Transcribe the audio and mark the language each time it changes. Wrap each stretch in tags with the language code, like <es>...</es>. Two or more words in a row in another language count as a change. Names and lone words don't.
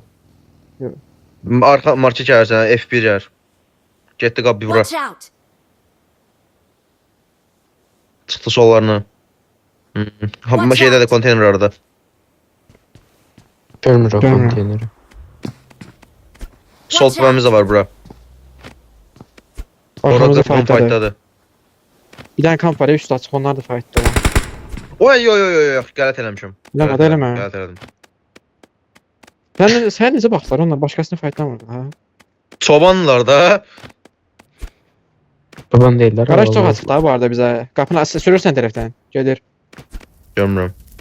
<az>Arxa marka gəlirsən, F1 gəlir. Getdi qapı bura.</az> <en>Watch out.</en> <az>Çıxdı sollarına. Hamma şeydə də konteyner arada. Görmür o Görmür. konteyneri. Sol tüpəmiz də var bura. Arkamızda Orada fightladı. fightladı.</az> <tr>Bir tane kamp var ya üstü açık onlar da fightladı.</tr> <az>Oy yo yo yo yo, qələt eləmişəm. Eləmə, eləmə. Qələt elədim. Sen necə baxdılar onlar başqasını fightlamırdı ha? Çobanlar da. Baban deyirlər. Garaj Allah çox Allah. açıq da bu arada bizə. Qapını sürürsən tərəfdən. Gedir. Görmürəm.</az>